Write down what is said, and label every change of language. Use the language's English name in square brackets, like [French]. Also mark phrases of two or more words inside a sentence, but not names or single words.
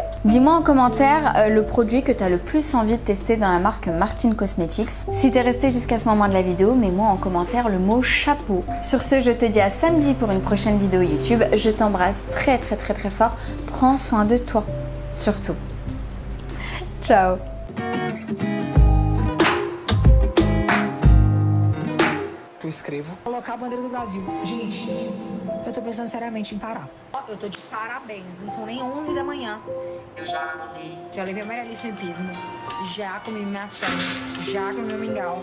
[French] Dis-moi en commentaire le produit que tu as le plus envie de tester dans la marque Martin Cosmetics. Si tu es resté jusqu'à ce moment de la vidéo, mets-moi en commentaire le mot chapeau. Sur ce, je te dis à samedi pour une prochaine vidéo YouTube. Je t'embrasse très très très très fort. Prends soin de toi, surtout. Ciao. [Portuguese] Eu escrevo. Colocar a bandeira do Brasil. Gente, eu tô pensando seriamente em parar. Eu tô de parabéns, não são nem 11 da manhã. Eu já acordei. Já levei a Maria Alice no hipismo. Já comi minha ação. Já comi meu mingau.